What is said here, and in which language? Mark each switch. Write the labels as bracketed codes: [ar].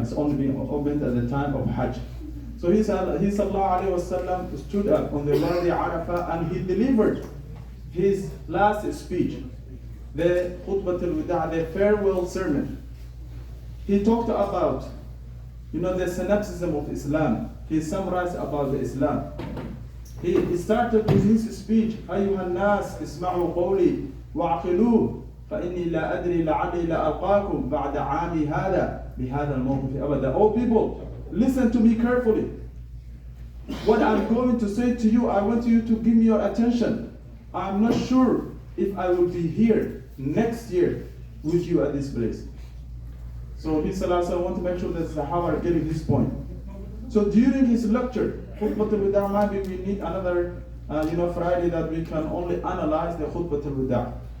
[en] It's only been opened at the time of Hajj. So he sallallahu alayhi wa sallam stood up on the Wadi Arafat and he delivered his last speech, the Khutbat al-Wida', the farewell sermon. He talked about, the synopsis of Islam. He summarized about the Islam. He started with his speech, [ar] أيها الناس اسمعوا قولي وعقلوه فإني لا أدري لعلي لا ألقاكم بعد عامي هذا بهذا الموقف أبدا. [en] Oh people, listen to me carefully. What I'm going to say to you, I want you to give me your attention. I'm not sure if I will be here next year with you at this place. So he said, I want to make sure that the Sahaba are getting this point. So during his lecture, Khutbat al-Wida', maybe we need another Friday that we can only analyze the Khutbat al-Wida'.